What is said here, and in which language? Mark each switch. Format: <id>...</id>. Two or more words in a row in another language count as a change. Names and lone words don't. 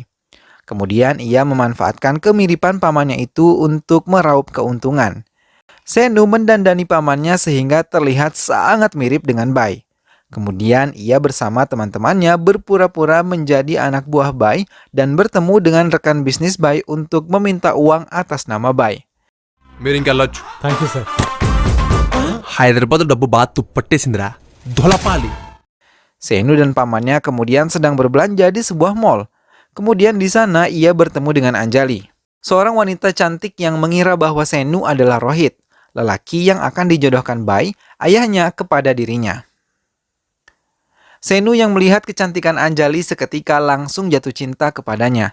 <id>Kemudian ia memanfaatkan kemiripan pamannya itu untuk meraup keuntungan. Senu mendandani pamannya sehingga terlihat sangat mirip dengan Bai. Kemudian ia bersama teman-temannya berpura-pura menjadi anak buah Bai dan bertemu dengan rekan bisnis Bai untuk meminta uang atas nama Bai.</id> <te>మీరింకెళ్ళొచ్చు.</te> <en>Thank you sir.</en> <te>హైదరాబాద్ డబ్బు బాగా తుప్పట్టేసిందిరా దొలపాలి.</te> <id>Senu dan pamannya kemudian sedang berbelanja di sebuah mall. Kemudian di sana ia bertemu dengan Anjali, seorang wanita cantik yang mengira bahwa Senu adalah Rohit, lelaki yang akan dijodohkan Bai, ayahnya, kepada dirinya. Senu yang melihat kecantikan Anjali seketika langsung jatuh cinta kepadanya.</id>